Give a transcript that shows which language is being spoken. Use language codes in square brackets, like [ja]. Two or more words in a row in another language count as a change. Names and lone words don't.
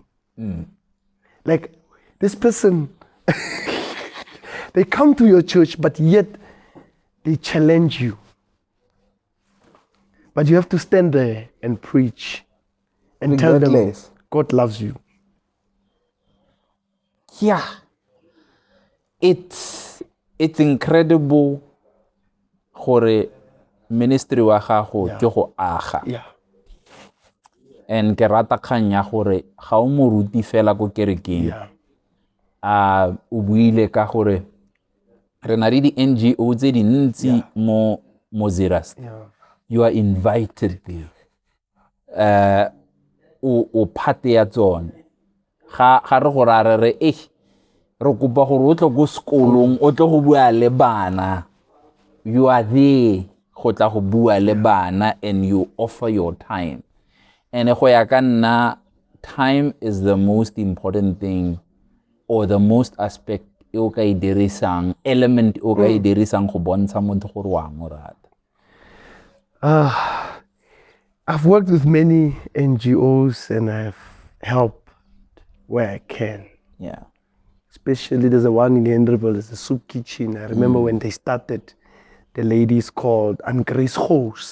[en] Like this person, they come to your church, but yet they challenge you. But you have to stand there and preach and tell them God loves you. Yeah. It's incredible [tn] gore ministry wa gago ke go aga. [en] Yeah. [tn] And ke rata kgang ya gore ga o moruti fela go kerekeng. O buile ka gore re na le di NGO tse dintsi mo Zeerust. [en] You are invited there. [tn] O phate ya tsone. Ga re go rare re re kopa gore o tle go sekolong o tle go bua le bana. [en] You are there [tn] go tla go bua le bana [en] and you offer your time. [tn] And go ya ka nna, [en] time is the most important thing or the most aspect [tn] o ka e dirisang, element o ka e dirisang go bontsha motho gore wa mo rata. [en] I've worked with many NGOs and I've helped where I can. Yeah. Especially there's a one in Henryville, there's a soup kitchen. I remember when they started, the lady is called Grace House.